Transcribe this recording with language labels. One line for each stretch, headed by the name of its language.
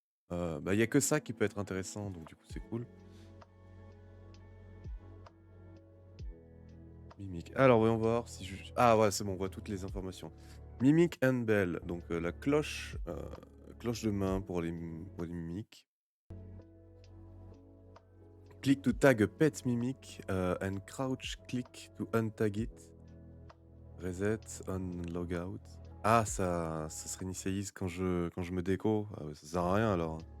French: Bah, il y a que ça qui peut être intéressant, donc du coup, c'est cool. Mimic. Alors, voyons voir si je... Ah ouais, c'est bon, on voit toutes les informations.
English: Mimic and bell,
French: donc la cloche, cloche de main pour les mimiques.
English: Click to tag a pet mimic and crouch click to untag it. Reset on logout.
French: Ah, ça se réinitialise quand je me déco. Ah ouais, ça sert à rien alors.